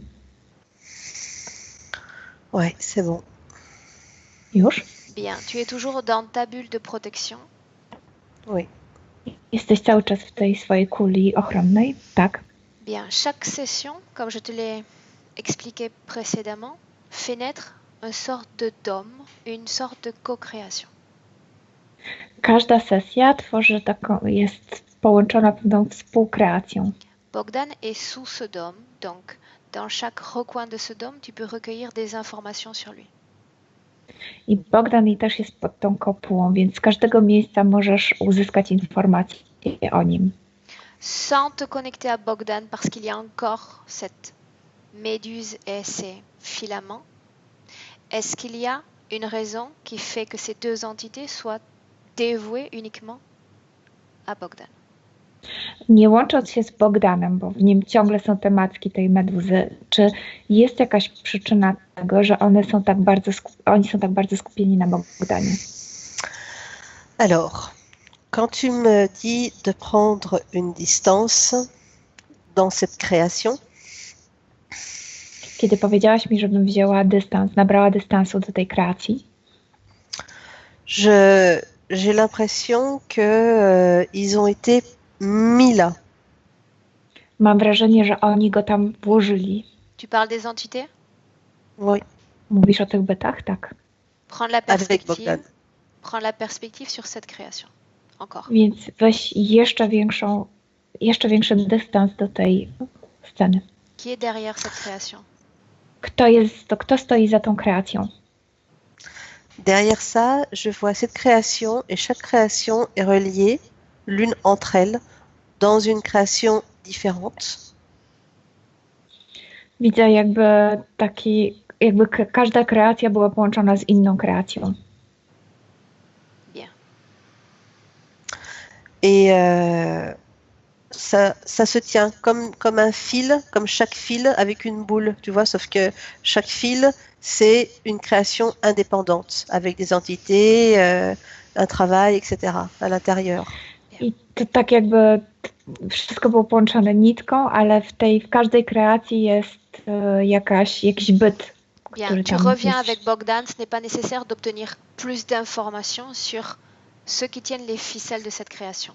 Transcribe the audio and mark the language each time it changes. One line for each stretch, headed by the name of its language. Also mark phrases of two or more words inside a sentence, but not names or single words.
French: Ouais, c'est bon.
Polish: Już?
French: Bien. Tu es toujours dans ta bulle de protection. Oui.
Polish: Jesteś cały czas w tej swojej kuli ochronnej? Tak.
French: Bien. Chaque session, comme je te l'ai expliqué précédemment, fait naître une sorte de dôme, une sorte de co-création.
Polish: Każda sesja tworzy jest połączona pewną współkreacją.
French: Bogdan est sous ce dôme, donc dans chaque recoin de ce dôme, tu peux recueillir des informations sur lui.
Polish: I Bogdan też jest pod tą kopułą, więc z każdego miejsca możesz uzyskać informacje o nim.
French: Sans te connecter à Bogdan, parce qu'il y a encore cette méduse et ses filaments, est-ce qu'il y a une raison qui fait que ces deux entités soient dévouées uniquement à Bogdan?
Polish: Nie łącząc się z Bogdanem, bo w nim ciągle są te macki tej meduzy, czy jest jakaś przyczyna tego, że oni są tak bardzo skupieni na Bogdanie?
French: Alors, quand tu me dis de prendre une distance dans cette création,
Polish: Kiedy powiedziałaś mi, żebym wzięła dystans, nabrała dystansu do tej kreacji,
French: j'ai l'impression que ils ont été mis là.
Polish: mam wrażenie, że oni go tam włożyli.
French: Tu parles des entités? Oui,
Polish: Mówisz o tych bytach? Tak.
French: Prends la avec perspective. Bogdan. Prends la perspective sur cette création. Encore.
Polish: Więc weź jeszcze większy dystans do tej sceny.
French: Qui est derrière cette création?
Polish: Kto stoi za tą kreacją?
French: Derrière ça, je vois cette création et chaque création est reliée l'une entre elles dans une création différente.
Polish: Widzę jakby każda kreacja była połączona z inną kreacją.
French: Bien. Et ça se tient comme un fil, comme chaque fil avec une boule, tu vois, sauf que chaque fil, c'est une création indépendante avec des entités, un travail, etc. à l'intérieur.
Polish: I to tak jakby wszystko było połączone nitką, ale w każdej kreacji jest jakiś byt,
French: Bien.
Polish: który
French: Tu
Polish: tam
French: reviens
Polish: jest.
French: avec Bogdan. Ce n'est pas nécessaire d'obtenir plus d'informations sur ceux qui tiennent les ficelles de cette création.